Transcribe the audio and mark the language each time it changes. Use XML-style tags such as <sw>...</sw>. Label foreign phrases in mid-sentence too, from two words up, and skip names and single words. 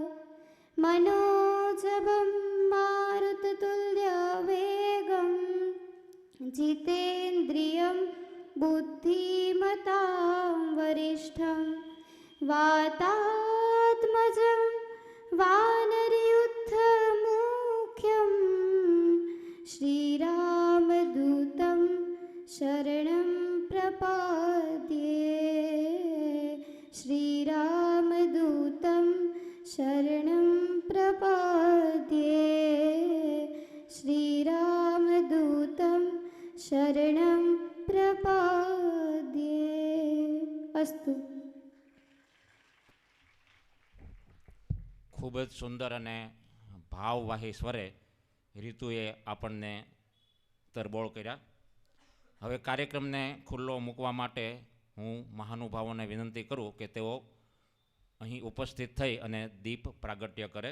<sa>मनोजवं मारुततुल्यवेगं जितेन्द्रियं बुद्धिमतां वरिष्ठं वातात्मजं वानरयुद्धमुख्यं श्रीरामदूतं शरणं प्रपद्ये. श्रीरामदूतं शरणं प्रपद्ये. श्रीरामदूतं શરણં પ્રપદ્યે. અસ્તુ.</sa> <gu>ખૂબ જ સુંદર અને ભાવવાહી સ્વરે રીતુએ આપણને તરબોળ કર્યા. હવે કાર્યક્રમને ખુલ્લો મૂકવા માટે હું મહાનુભાવોને વિનંતી કરું કે તેઓ અહીં ઉપસ્થિત થઈ અને દીપ પ્રાગટ્ય કરે.</gu>